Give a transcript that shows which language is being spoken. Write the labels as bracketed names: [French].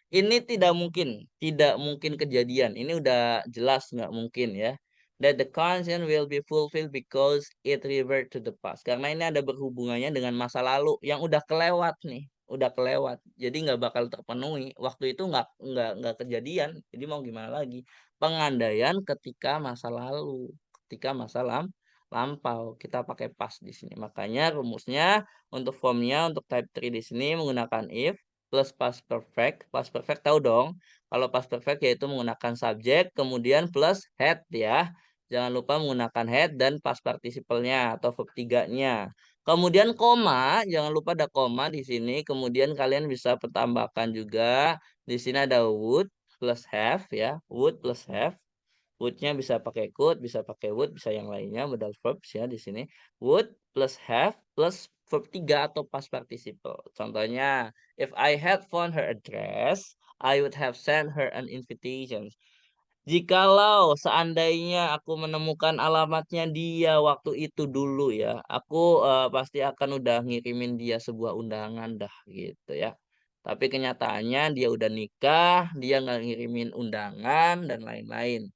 [Indonesian] Ini tidak mungkin kejadian. Ini udah jelas nggak mungkin ya. [English] That the condition will be fulfilled because it revert to the past. [Indonesian] Karena ini ada berhubungannya dengan masa lalu yang udah kelewat nih. Udah kelewat, jadi nggak bakal terpenuhi. Waktu itu nggak kejadian, jadi mau gimana lagi. Pengandaian ketika masa lalu, ketika masa lampau, kita pakai past di sini. Makanya rumusnya untuk formnya untuk type 3 di sini menggunakan if plus past perfect. Past perfect tahu dong, kalau past perfect yaitu menggunakan subjek kemudian plus had ya. Jangan lupa menggunakan had dan past participle-nya atau verb 3-nya. Kemudian koma, jangan lupa ada koma di sini. Kemudian kalian bisa pertambahkan juga. Di sini ada would plus have ya. Would plus have. Would-nya bisa pakai could, bisa pakai would, bisa yang lainnya modal verbs ya di sini. Would plus have plus verb 3 atau past participle. [English] Contohnya, if I had found her address, I would have sent her an invitation. [Indonesian] Jikalau seandainya aku menemukan alamatnya dia waktu itu dulu ya, aku pasti akan udah ngirimin dia sebuah undangan dah gitu ya. Tapi kenyataannya dia udah nikah, dia nggak ngirimin undangan dan lain-lain.